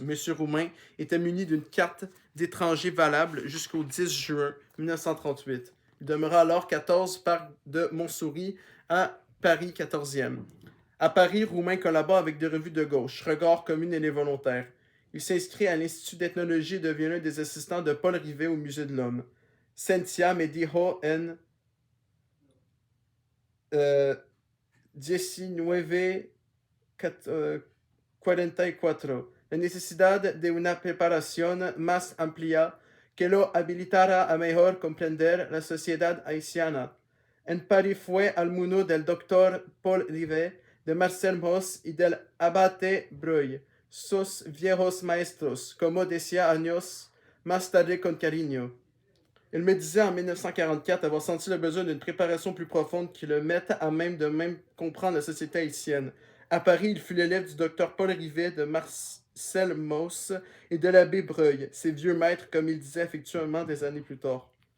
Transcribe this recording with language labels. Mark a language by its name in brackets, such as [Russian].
[French] Monsieur Roumain était muni d'une carte d'étranger valable jusqu'au 10 juin 1938. Il demeura alors 14 parc de Montsouris à Paris 14e. À Paris, Roumain collabore avec des revues de gauche, Regard Commune et Les Volontaires. Il s'inscrit à l'Institut d'ethnologie et devient l'un des assistants de Paul Rivet au Musée de l'Homme. [Spanish] Sentia me dijo en 1944 la necesidad de una preparación más amplia que lo habilitara a mejor comprender la sociedad haitiana. En Paris fue alumno del doctor Paul Rivet, de Marcel Mauss y del abate Breuil, sus viejos maestros, como decía años más tarde con cariño. [French] Il me disait en 1944 avoir senti le besoin d'une préparation plus profonde qui le mette à même de même comprendre la société haïtienne. À Paris, il fut l'élève du docteur Paul Rivet, de Marcel Mauss et de l'abbé Breuil, ses vieux maîtres, comme il disait affectueusement des années plus tard.